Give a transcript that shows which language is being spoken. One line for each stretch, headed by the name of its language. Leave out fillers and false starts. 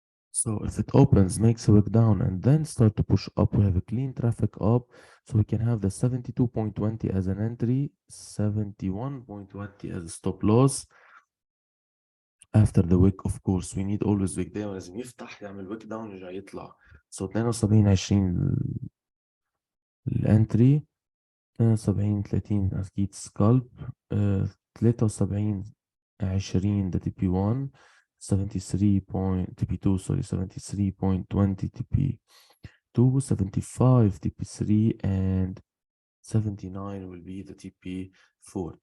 English: So if it opens, makes a wick down, and then start to push up, we have a clean traffic up. So we can have the 72.20 as an entry, 71.20 as a stop loss. After the wick, of course, we need always wick down.
Arabic: لازم يفتح يعمل wick down يرجع يطلع.
English: So 72.20 الانتري، 72.30
Arabic: اكيد سكالب،
English: 73.20
Arabic: ده
English: TP1، 73 TP2 sorry 73.20 TP2، 75 TP3 and 79 will be the TP4.